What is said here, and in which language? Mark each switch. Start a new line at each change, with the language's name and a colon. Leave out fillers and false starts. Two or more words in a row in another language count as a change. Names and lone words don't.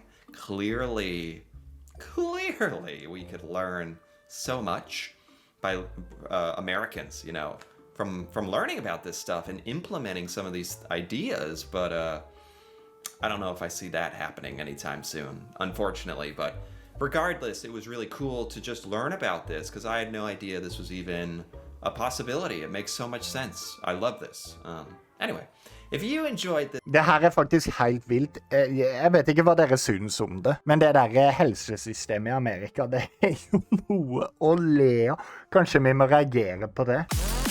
English: Clearly, we could learn so much by Americans, you know, from learning about this stuff and implementing some of these ideas, but I don't know if I see that happening anytime soon, unfortunately. But regardless, it was really cool to just learn about this because I had no idea this was even a possibility. It makes so much sense. I love this. Anyway, if you enjoyed this...
Norwegian: Det her er faktisk helt vilt. Jeg vet ikke hva dere synes om det, men det der helsesystemet i Amerika, det er jo noe å le av. Kanskje vi må reagere på det.